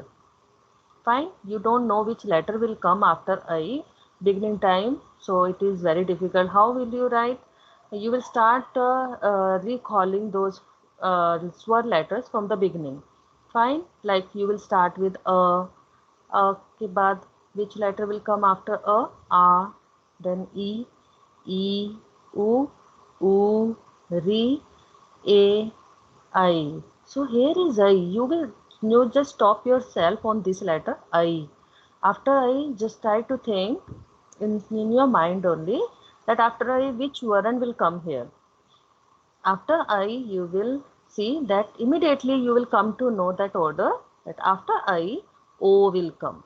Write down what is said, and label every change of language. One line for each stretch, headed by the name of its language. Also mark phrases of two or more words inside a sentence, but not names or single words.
English: Fine, you don't know which letter will come after I, beginning time, so it is very difficult. How will you write? You will start recalling those swar letters from the beginning. Fine, like you will start with
Hindi: अ के बाद
English: which letter will come after a, then e, u, ri, a, I. So here is I. You just stop yourself on this letter I. After I, just try to think in your mind only that after I, which varan will come here. After I, you will see that immediately you will come to know that order, that after I, O will come.